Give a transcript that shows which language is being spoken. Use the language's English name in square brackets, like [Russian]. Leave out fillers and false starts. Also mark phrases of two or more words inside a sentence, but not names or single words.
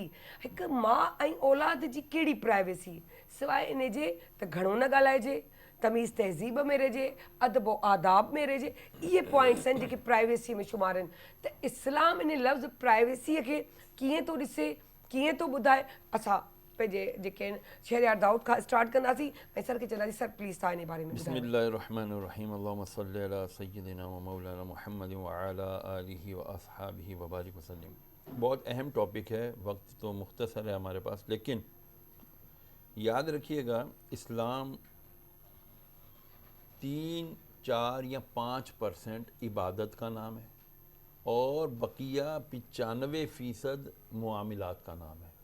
[Sindhi] हिकु माउ ऐं औलाद जी कहिड़ी प्राइवेसी, सवाइ इन जे त घणो न ॻाल्हाइजे, तमीज़ तहज़ीब में रहिजे, अदब आदाब में रहिजे। इहे पॉइंट्स आहिनि जेके प्राइवेसी में शुमार आहिनि। त इस्लाम इन लफ़्ज़ प्राइवेसीअ खे कीअं थो ॾिसे, कीअं थो ॿुधाए? असां पंहिंजे जेके आहिनि शहरियार दाऊद खां स्टार्ट कंदासीं ऐं सर खे चवंदासीं [English] sir please [Sindhi] तव्हां इन बारे में ॿुधायो। [Arabic] بسم الله الرحمن الرحيم، اللهم صل على سيدنا ومولانا محمد وعلى آله وأصحابه وبارك وسلم. [Urdu] بہت اہم ٹاپک ہے، وقت تو مختصر ہے ہمارے پاس، لیکن یاد رکھیے گا اسلام 3، 4 یا 5% عبادت کا نام ہے اور بقیہ 95% معاملات کا نام ہے.